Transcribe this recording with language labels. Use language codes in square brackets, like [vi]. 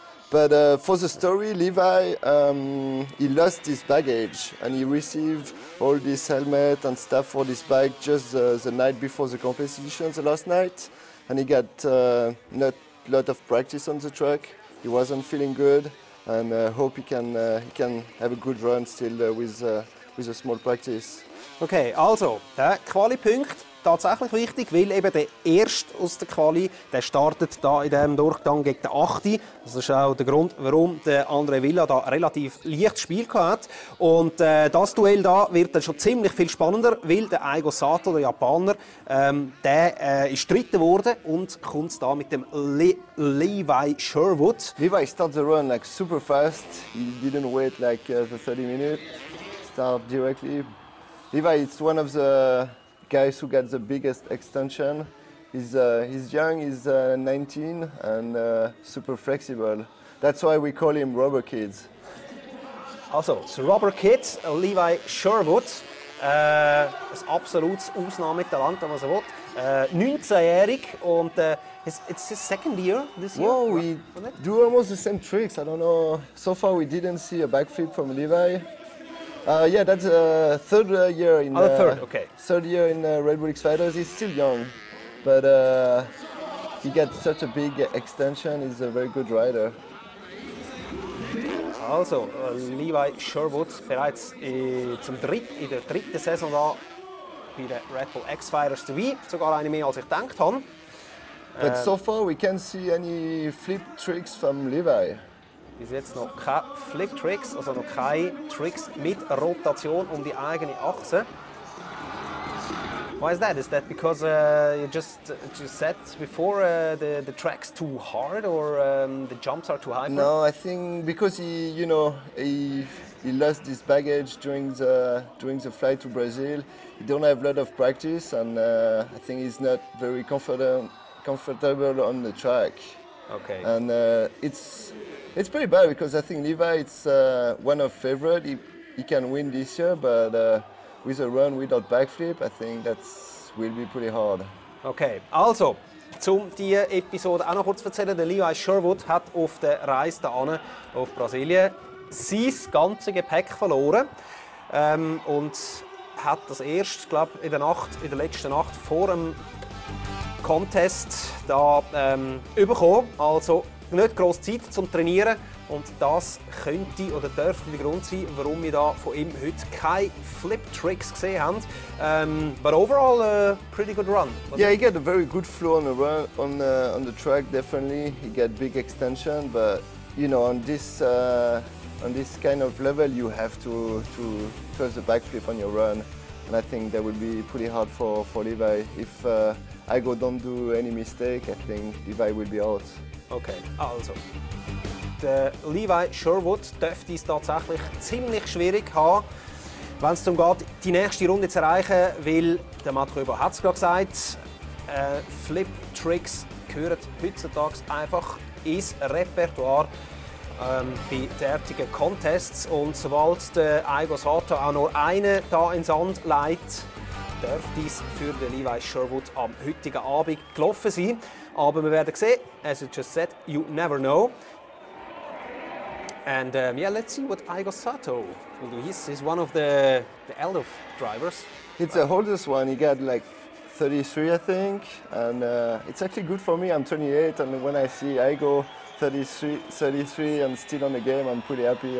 [en] But for the story, Levi, he lost his baggage and he received all this helmet and stuff for this bike just the night before the competition, the last night. And he got not a lot of practice on the track. He wasn't feeling good and hope he can have a good run still with a small practice. [de] Okay, also, der Quali-Punkt tatsächlich wichtig, weil eben der Erste aus der Quali, der startet da in diesem Durchgang gegen den 8. Das ist auch der Grund, warum der andere Villa da relativ leichtes Spiel hat. Und das Duell da wird dann schon ziemlich viel spannender, weil der Aigo Sato, der Japaner, der ist Dritter geworden und kommt da mit dem Levi Sherwood. [en] Levi started the run like super fast. He didn't wait like the 30 minutes. Start directly. Levi is one of the guys who got the biggest extension. He's young, he's 19 and super flexible. That's why we call him Rubber Kids. [de] Also, das Rubber Kid, Levi Sherwood, ein absolutes Ausnahmetalent, wenn man so will. 19-jährig und [en] it's his second year this year. Whoa, we do almost the same tricks. I don't know. So far we didn't see a backflip from Levi. Yeah, that's third year in. Okay. Third year in Red Bull X Fighters. He's still young, but he got such a big extension. He's a very good rider. [de] Also, Levi Sherwood bereits in der dritten Saison da bei den Red Bull X Fighters dabei, sogar eine mehr als ich gedacht habe. [en] But so far we can't see any flip tricks from Levi. [de] Bis jetzt noch keine Flip-Tricks, also noch keine Tricks mit Rotation um die eigene Achse. [en] Why is that? Is that because you just said before the track's too hard or the jumps are too high? No, I think because he lost his baggage during the flight to Brazil. He don't have a lot of practice, and I think he's not very comfortable on the track. Okay. And it's pretty bad because I think Levi is one of favorite. He can win this year, but with a run without backflip, I think that will be pretty hard. [de] Okay, also, um diese Episode auch noch kurz zu erzählen, der Levi Sherwood hat auf der Reise hierhin auf Brasilien sein ganzes Gepäck verloren und hat das erst, glaube in der letzten Nacht vor dem Contest da bekommen. Also nicht gross Zeit zum Trainieren und das könnte oder dürfte der Grund sein, warum wir da von ihm heute keine Flip-Tricks gesehen haben. [en] But overall, a pretty good run. Yeah, he got a very good flow on the run on the track. Definitely, he got big extension, but you know, on this kind of level, you have to have the backflip on your run. and I think that will be pretty hard for Levi. If Igo don't do any mistake, I think Levi will be out. [de] Okay, also. Der Levi Sherwood dürfte es tatsächlich ziemlich schwierig haben, wenn es darum geht, die nächste Runde zu erreichen, weil der Matt Rebaud hat es gerade gesagt, Flip-Tricks gehören heutzutage einfach ins Repertoire bei derartigen Contests. Und sobald der Aigo Sato auch nur einen da ins Sand legt, dürfte es für den Levi Sherwood am heutigen Abend gelaufen sein. Aber wir werden sehen, [en] as you just said, you never know. And yeah, let's see what Aigo Sato will do. He's one of the elder drivers. It's the oldest one. He got like 33, I think, and it's actually good for me. I'm 28, and when I see Igo 33 and still on the game, I'm pretty happy.